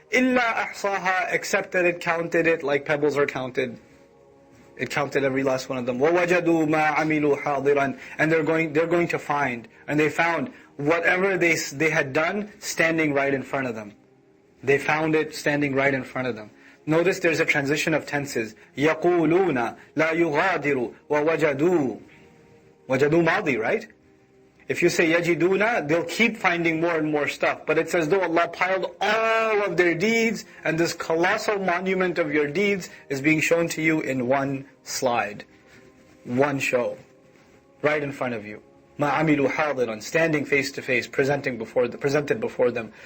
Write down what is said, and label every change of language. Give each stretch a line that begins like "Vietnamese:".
Arabic: إِلَّا أَحْصَاهَا
English: Except that it counted it like pebbles are counted. It counted every last one of them.
Arabic: وَوَجَدُوا مَا عَمِلُوا حَاضِرًا
English: And they're going to find. And they found whatever they had done standing right in front of them. They found it standing right in front of them. Notice there's a transition of tenses.
Arabic: يَقُولُونَ لَا يُغَادِرُ وَوَجَدُوا Wajadu madi, right?
English: If you say yajiduna, they'll keep finding more and more stuff. But it's as though Allah piled all of their deeds, and this colossal monument of your deeds is being shown to you in one slide. One show. Right in front of you.
Arabic: مَا عَمِلُوا حَاضِرًا
English: Standing face to face, presented before them.